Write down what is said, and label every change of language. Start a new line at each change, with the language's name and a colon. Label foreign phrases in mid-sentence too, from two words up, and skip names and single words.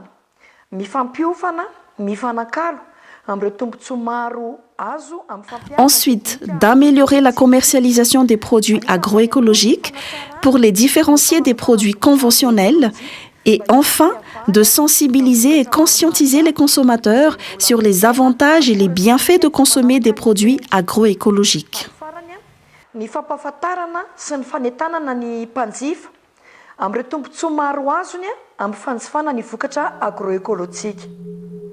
French: Ensuite, d'améliorer la commercialisation des produits agroécologiques pour les différencier des produits conventionnels et enfin, de sensibiliser et conscientiser les consommateurs sur les avantages et les bienfaits de consommer des produits agroécologiques.
Malagasy: Amin'ny tombontsoa maro azony amin'ny fanjifana ny vokatra agroekolodzika.